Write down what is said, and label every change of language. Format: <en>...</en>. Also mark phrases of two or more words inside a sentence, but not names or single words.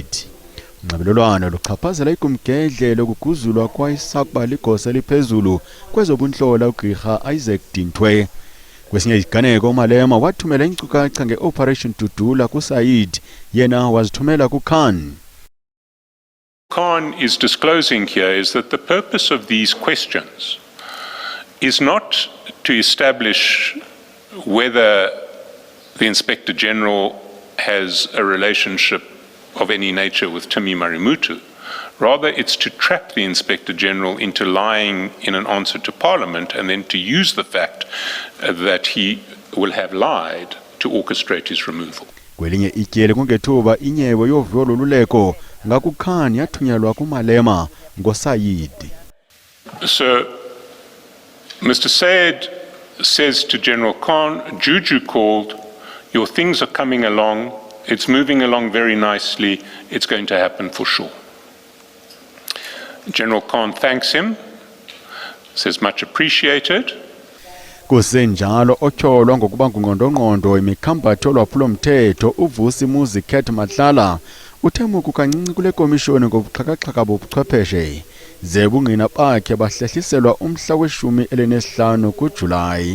<xh>Unxibelelwano luchaphazela ikumgedle lokuguzulwa kwayisakuba ligosa eliphezulu kwezobunhlola uGqirha Isaac Dintwe. Kwesinye isiganeko Malema wathumela inkcukacha nge-Operation Dudula kuSaid yena wazithumela kuKhan.</xh> <en>Khan is disclosing here is that the purpose of these questions is not to establish whether the Inspector General has a relationship of any nature with Timi Marimutu. Rather, it's to trap the Inspector General into lying in an answer to Parliament and then to use the fact that he will have lied to orchestrate his removal.</en> <xh>Kwelinye ityele kungethuba inyewe yovulo luleko ngakuKhan yathunyelwa kuMalema ngoSaid.</xh> <en>So, Mr. Said says to General Khan, Juju called, your things are coming along, it's moving along very nicely, it's going to happen for sure. General Khan thanks him, says much appreciated.</en> <xh>Kusenjalo otyholwa ngokuba ngungqondongqondo imikhambatho lwaphulomthetho uVusi Muzi Khet Matlala uthemuka kancinci kule komishoni ngobuxhakaxhaka bobuchwepheshe ze bungqina bakhe bahlehliselwa umhla we-15 kuJulayi.</xh>